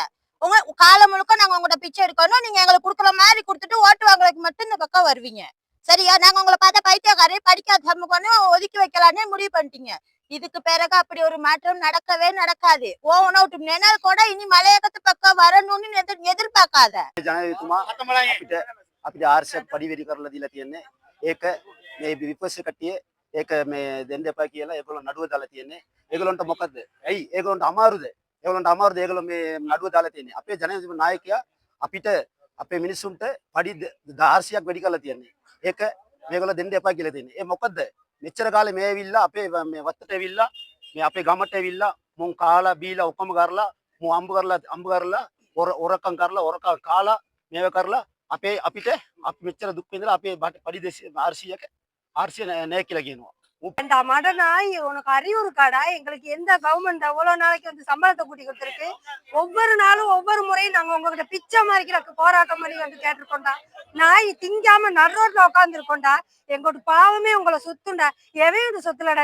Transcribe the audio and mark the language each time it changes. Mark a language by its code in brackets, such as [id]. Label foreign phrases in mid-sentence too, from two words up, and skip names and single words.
[ta] உங்க காலம் முழுக்க நாங்க உங்கள்கிட்ட பிச்சை எடுக்கணும். நீங்க எங்களுக்கு குடுக்குற மாதிரி கொடுத்துட்டு ஓட்டு வாங்குறதுக்கு மட்டும் இந்த பக்கம் வருவீங்க. சரியா? நாங்க உங்களை பார்த்தா பைத்தியக்காரே படிக்காத சமூகம்னு ஒதுக்கி வைக்கலான்னு முடிவு பண்ணிட்டீங்க. இதுக்கு பிறகு அப்படி ஒரு மாற்றம் நடக்கவே நடக்காது. நினைவு கூட இனி மலையகத்து பக்கம் வரணும்னு எதிர்பார்க்காத. [si] පඩිවැරි කරලා දීලා තියෙන්නේ. ඒක මේ විපස්ස කට්ටිය ඒක මේ දෙන්න එපා කියලා ඒගොල්ලෝ නඩුව දාලා තියෙන්නේ. ඒගොල්ලන්ට මොකද්ද? ඇයි ඒගොල්ලන්ට අමාරුද? ඒගොල්ලෝ මේ නඩුව දාලා තියෙන්නේ. අපේ ජනාධිපති නායකයා අපිට අපේ මිනිස්සුන්ට පඩි 400ක් වැඩි කරලා තියෙන්නේ. ඒක මේගොල්ලෝ දෙන්න එපා කියලා තියෙන්නේ. ඒ මොකද්ද? මෙච්චර කාලේ මේ ඇවිල්ලා අපේ මේ වත්තට ඇවිල්ලා මේ අපේ ගමට ඇවිල්ලා මුන් කාලා බීලා ඔක්කොම කරලා මු අම්බ කරලා ඔරකම් කරලා ඔරකම් කාලා මේව කරලා අපිට අපි මෙච්චර දුක් විඳලා අපේ පඩි 400 නැහැ කියලා කියනවා. [ta] மடனாய் உனக்கு அறிவு இருக்காடா? எங்களுக்கு எந்த கவர்மெண்ட் அவ்வளவு நாளைக்கு வந்து சம்பளத்தை கூட்டி கொடுத்துருக்கு? ஒவ்வொரு நாளும் ஒவ்வொரு முறையும் நாங்க உங்ககிட்ட பிச்சை மாதிரிக்கிற போராட்டம் பண்ணி வந்து கேட்டிருக்கோண்டா. நாய் திங்காம நடுரோட்ல உட்காந்து இருக்கோண்டா. எங்களோட பாவமே உங்களை சொத்துண்டா. எவையோட சொத்துலடா?